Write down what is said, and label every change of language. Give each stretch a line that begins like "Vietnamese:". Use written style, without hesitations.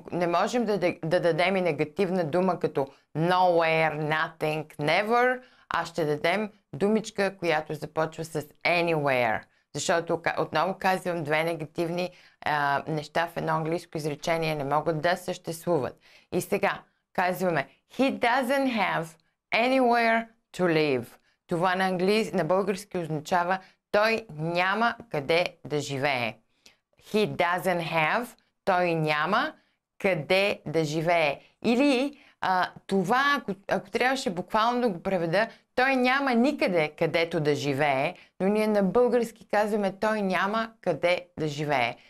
Bulgarian: Не можем да дадем и негативна дума като nowhere, nothing, never, а ще дадем думичка, която започва с anywhere. Защото, отново казвам, две негативни неща в едно английско изречение не могат да съществуват. И сега казваме
English: He doesn't have anywhere to live.
Bulgarian: Това на български означава той няма къде да живее.
English: He doesn't have,
Bulgarian: той няма къде да живее. Или това, ако трябваше буквално да го преведа, той няма никъде където да живее, но ние на български казваме той няма къде да живее.